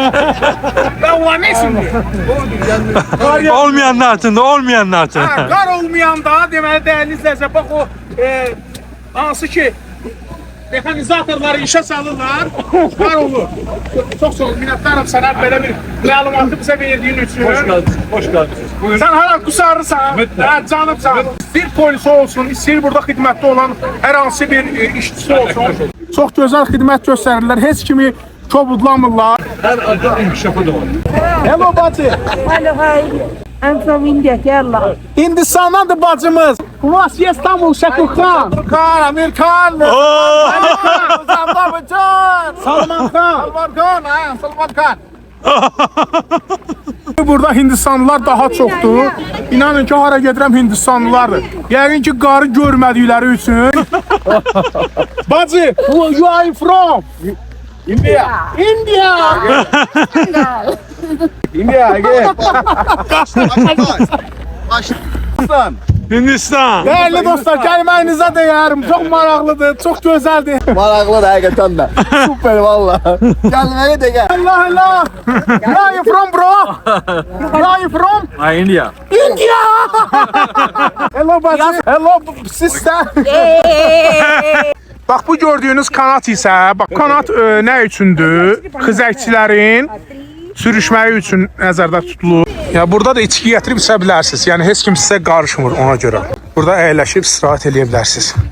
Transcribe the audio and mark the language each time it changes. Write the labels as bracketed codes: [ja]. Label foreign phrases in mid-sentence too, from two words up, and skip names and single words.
[az] Və o nə üçündür? [tr] Olmayanlar için de olmayanlar için. [az] Ha, qar olmayanda deməli dəyərli izləyicilər bax o hansı ki mexanizatorları işə salırlar, qar olur. Çox minnətdaram sənə belə bir məlumatı bizə verdiyin üçün. [tr] Hoş geldiniz. Hoş geldiniz. [az] Buyurun. Sən hala qusarırsan, hə, canımsan. İstir polisi olsun, istir burada xidmətdə olan hər hansı bir işçisi olsun. Çox gözəl xidmət göstərirlər, heç kimi kobudlamırlar. Her adda inkişafı da var. Hello bacı. [en] Hello, hi. I'm from India, Kerala. [az] Hindistan'dandır bacımız. Ulas İstanbul, Şəkilxan. Khan, Amir Khan. Salman Khan. Salman Khan, ha, Salman Khan. Burada Hindistanlılar daha çoxdur. İnanın ki, hara gedirəm Hindistanlılardır. Yəqin ki, qarı görmədikləri üçün. Bacı, [en] you are from? India. India. India, [az] gel. Hindistan. [tr] Değerli dostlar, [az] gəlməyinizə deyərim. Çox maraqlıdır, çox gözəldir. Maraqlı da həqiqətən də. Super valla. Gəlməyə də gəl. Allah Allah. [en] Where are you from, bro? Where are you from? India. India. Hello bacı. Hello sister. [az] Bax bu gördüyünüz kanat isə, bax kanat nə üçündür? Xizəkçilərin sürüşməyi üçün nəzərdə tutulur. Ya burada da içki gətirib içə bilərsiniz. Yəni heç kim sizə qarışmır ona görə. Burada əyləşib istirahət eləyə bilərsiniz.